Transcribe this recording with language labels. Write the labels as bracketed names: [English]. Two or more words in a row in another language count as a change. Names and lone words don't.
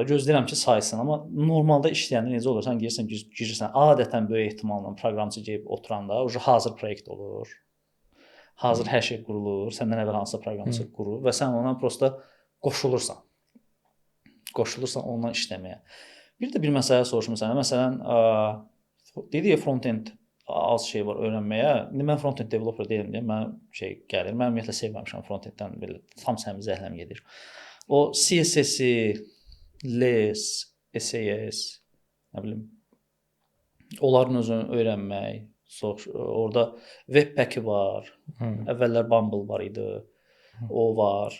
[Azerbaijani] Gözləyirəm ki, saysın, amma normalda işləyəndə necə olur? Sən girirsən, adətən böyük ehtimalla proqramçı gəlib oturanda, o hazır proyekt olur. Hazır hər şey qurulur. Səndən əvvəl hansısa proqramçı qurur və sən ona prosta qoşulursan. Qoşulursan ondan işləməyə. Bir də bir məsələ soruşmusan. Məsələn, dedi ya front-end az şey var öyrənməyə. İndi mən [English] front-end developer [Azerbaijani] deyiləm deyə mən gəlir. Mən ümumiyyətlə sevməmişəm front-enddən belə tam səmimi zəhləm gedir. O CSS-i, LESS, SAS, nə bilim, onların özünü öyrənmək, orada Webpack var, əvvəllər Bumble var idi, o var.